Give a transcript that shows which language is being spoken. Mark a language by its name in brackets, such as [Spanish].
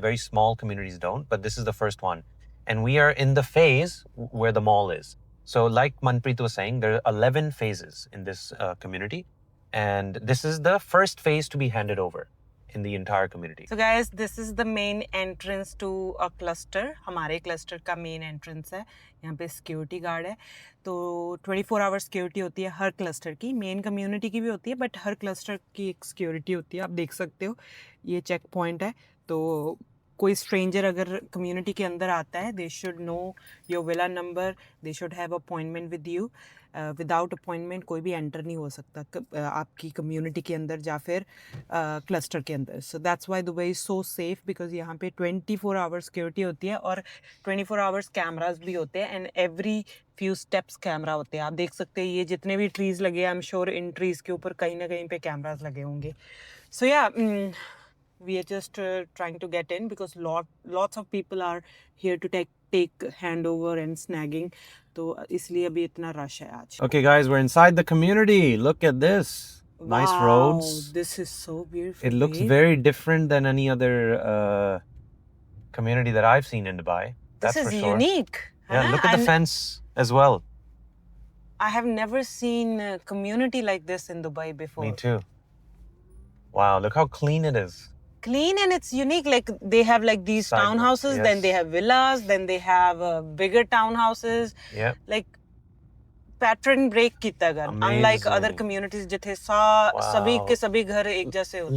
[English] Very small communities don't, but this is the first one. And we are in the phase where the mall is. So like Manpreet was saying, there are 11 phases in this community. And this is the first phase to be handed over in the entire community. So guys, this is the main entrance to a cluster. [Hindi] हमारे cluster का main entrance है. यहाँ पे security guard है. तो 24 hour security होती है हर cluster की. Main community की भी होती है, but हर cluster की एक security होती है. आप देख सकते हो, ये check point है. तो कोई stranger अगर community के अंदर आता है, [English] they should know your villa number. They should have appointment with you. [Hindi] Without appointment कोई भी एंटर नहीं हो सकता आपकी कम्युनिटी के अंदर या फिर क्लस्टर के अंदर. [English] so that's why Dubai is so safe because [Hindi] यहाँ पे 24 आवर्स सिक्योरिटी होती है और 24 आवर्स कैमराज भी होते हैं [English] and every few steps [Hindi] camera होते हैं. आप देख सकते हैं ये जितने भी ट्रीज़ लगे हैं, I am sure in trees के ऊपर कहीं ना कहीं पे कैमराज लगे होंगे. [English] So yeah we are just trying to get in because lots of people are here to take handover and snagging. [Hindi] तो इसलिए अभी इतना रश है आज. [English] Okay, guys, we're inside the community. Look at this. Nice roads. This is so beautiful. It looks very different than any other community that I've seen in Dubai. That's This is for sure. unique. Yeah, look at the fence as well. I have never seen a community like this in Dubai before. Me too. Wow, look how clean it is. Clean and it's unique. Like they have like these townhouses, then they have villas, then they have bigger townhouses. Yeah. [Punjabi] Like pattern break kita gar. [English] Unlike other communities, [Hindi] जिथे सभी के सभी घर एक जैसे होते हैं.